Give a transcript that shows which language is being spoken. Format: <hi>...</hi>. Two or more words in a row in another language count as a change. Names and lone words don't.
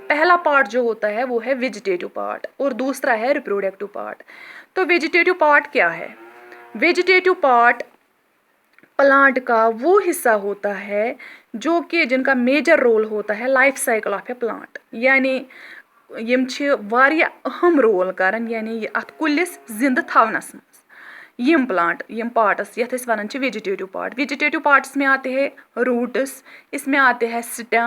<hi>पहला पार्ट जो होता है वो है वेजिटेटिव पार्ट और दूसरा है रिप्रोडक्टिव पार्ट। तो वेजिटेटिव पार्ट क्या है? वेजिटेटिव पार्ट प्लांट का वो हिस्सा होता है जो कि जिनका</hi> <en>major role</en> <hi>होता है</hi> <en>life cycle of a plant,</en> <hi>यानी</hi> <ks>यम छ वारिया अहम रोल करन यानी अथ कुलिस जिंद थवनस मज यम प्लांट यम पार्ट्स यथ अस वनान छ</ks> <hi>वेजिटेटिव पार्ट। वेजिटेटिव पार्ट्स में आते हैं रूट्स, इसमें आते हैं स्टेम,</hi>